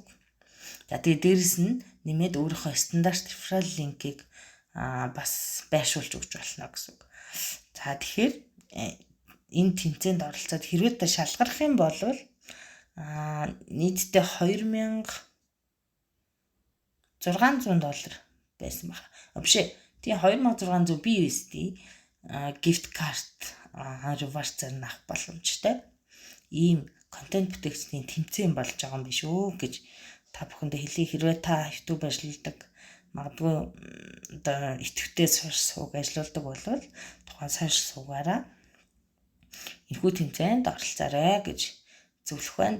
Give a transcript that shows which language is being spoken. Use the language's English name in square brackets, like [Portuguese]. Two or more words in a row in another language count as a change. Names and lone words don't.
[Mongolian] За тэгээд дээрэс нь нэмээд өөрийнхөө стандарт реферал линкийг бас байршуулж өгч болно гэсэн үг. За тэгэхээр энэ тэмцээнд оролцоод хэрвээ та шалгарах юм бол нийтдээ $2600 байсан байна. Биш тий $2600 [English] BUSD gift card rewards- [Mongolian] аар авах боломжтой. Ийм контент бүтээгчдийн тэмцээн болж байгаа юм биш үү гэж та бүхэндээ хэлье. Хэрвээ та YouTube ажилладаг, магадгүй одоо идэвхтэй сувг ажилладаг бол тухайн сувгаараа энэхүү тэмцээнд оролцоорой гэж зөвлөх байна.